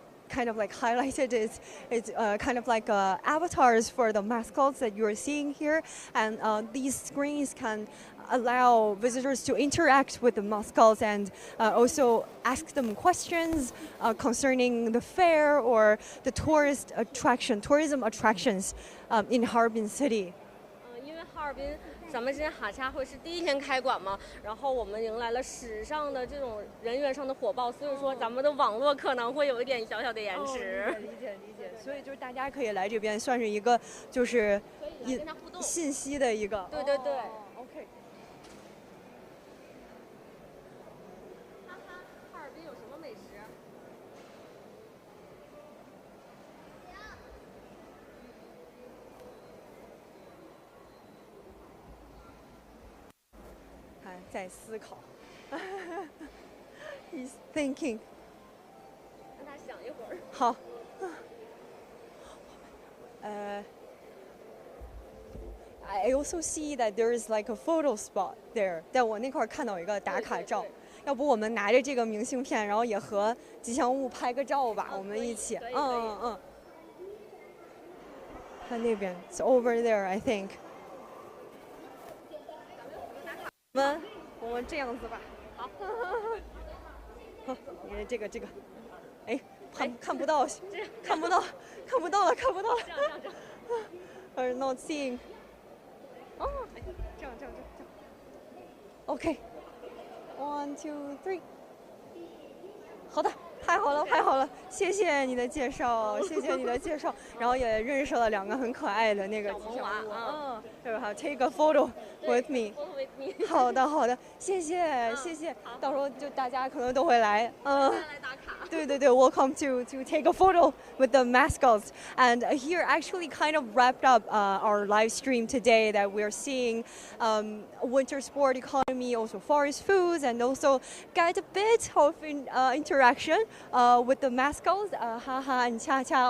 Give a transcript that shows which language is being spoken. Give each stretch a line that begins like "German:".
English: kind of like highlighted it's kind of like avatars for the mascots that you are seeing here, and these screens can allow visitors to interact with the mascots and also ask them questions concerning the fair or the tourism attractions in Harbin City.
Chinese: 因为哈尔滨咱们今天哈恰会是第一天开馆嘛，然后我们迎来了史上的这种人员上的火爆，所以说咱们的网络可能会有一点小小的延迟。理解。所以就是大家可以来这边，算是一个就是信息的一个。对。 OK。哈哈，哈尔滨有什么美食？在思考，
English: He's thinking。
Chinese: 让他想一会儿。好。
English: I also see that there is like a photo spot there。
Chinese: 在我那块看到一个打卡照，要不我们拿着这个明信片，然后也和吉祥物拍个照吧，我们一起。看那边
English: ，It's over there, I think。
Chinese: 我们这样子吧。好。好，因为这个，哎，看不到，看不到了。
English: Are not seeing。
Chinese: 哦，这样。
English: OK。
Chinese: 1, 2, 3。 好的。太好了，谢谢你的介绍，然后也认识了2个很可爱的那个吉祥物，对吧？
English: Take a photo with me。
Chinese: 好的，谢谢，到时候就大家可能都会来，对，
English: welcome to take a photo with the mascots. And here actually kind of wrapped up our live stream today that we're seeing winter sport economy, also forest foods, and also get a bit of interaction with the mascots, Haha and Qiaqia.